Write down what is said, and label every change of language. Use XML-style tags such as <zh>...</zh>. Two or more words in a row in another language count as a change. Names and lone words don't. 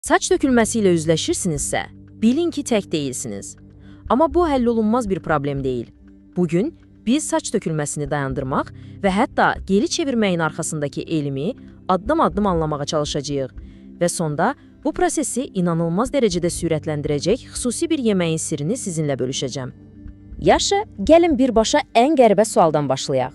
<tr>Saç dökülmesiyle üzleşirsinizsə, bilin ki tek değilsiniz. Ama bu hallolunmaz bir problem değil.</tr> <az>Bugün biz saç dökülmesini dayandırmaq və hətta geri çevirməyin arxasındakı elmi addım-addım anlamağa çalışacağıq və sonda bu prosesi inanılmaz dərəcədə sürətləndirəcək xüsusi bir yeməyin sirrini sizinlə bölüşəcəm. Yaxşı, gəlin birbaşa ən qəribə sualdan başlayaq.</az>